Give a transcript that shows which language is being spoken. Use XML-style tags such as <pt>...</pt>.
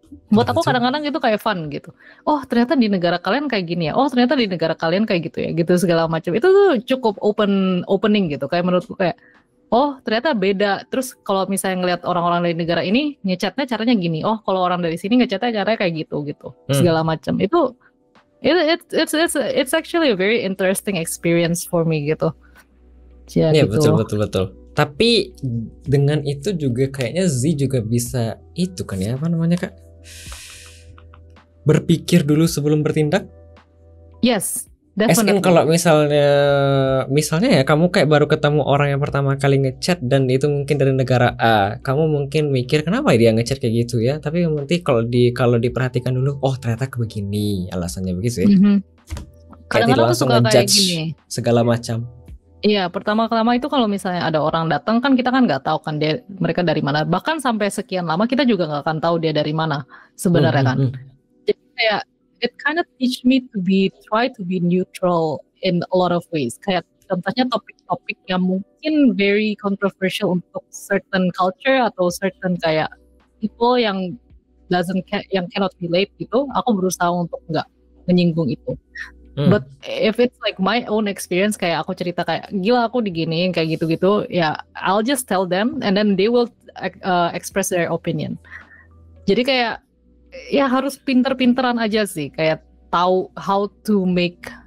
<id>Buat aku kadang-kadang itu kayak fun gitu. Ternyata di negara kalian kayak gini ya. Ternyata di negara kalian kayak gitu ya. Gitu segala macam. Itu tuh cukup opening gitu. Kayak menurutku kayak, ternyata beda. Terus kalau misalnya ngelihat orang-orang dari negara ini ngechatnya caranya gini. Kalau orang dari sini ngechatnya caranya kayak gitu. Segala macam. Itu</id> <en>it's actually a very interesting experience for me</en> <id>gitu. Iya gitu. Betul. Tapi dengan itu juga kayaknya Z juga bisa itu kan ya, apa namanya Kak? Berpikir dulu sebelum bertindak?</id> <en>Yes, definitely.</en> <id>Kalau misalnya ya kamu kayak baru ketemu orang yang pertama kali ngechat dan itu mungkin dari negara A, kamu mungkin mikir kenapa dia ngechat kayak gitu ya? Tapi nanti kalau diperhatikan dulu, ternyata begini alasannya begitu ya. Kadang-kadang tuh suka kayak gini. Segala macam. Iya, pertama-tama itu kalau misalnya ada orang datang kan kita kan nggak tahu kan mereka dari mana. Bahkan sampai sekian lama kita juga nggak akan tahu dia dari mana sebenarnya kan. Jadi kayak</id> <en>it kind of teach me to try to be neutral in a lot of ways.</en> <id>Kayak contohnya topik-topik yang mungkin</id> <en>very controversial</en> <id>untuk</id> <en>certain culture</en> <id>atau certain kayak people yang</id> <en>cannot relate</en> <id>gitu. Aku berusaha untuk nggak menyinggung itu.</id> <en>But if it's like my own experience,</en> <id>kayak aku cerita kayak gila aku diginiin kayak gitu-gitu, ya</id> <en>I'll just tell them and then they will express their opinion.</en> <id>Jadi kayak ya harus pinter-pinteran aja sih, kayak tahu</id> <en>how to make.</en>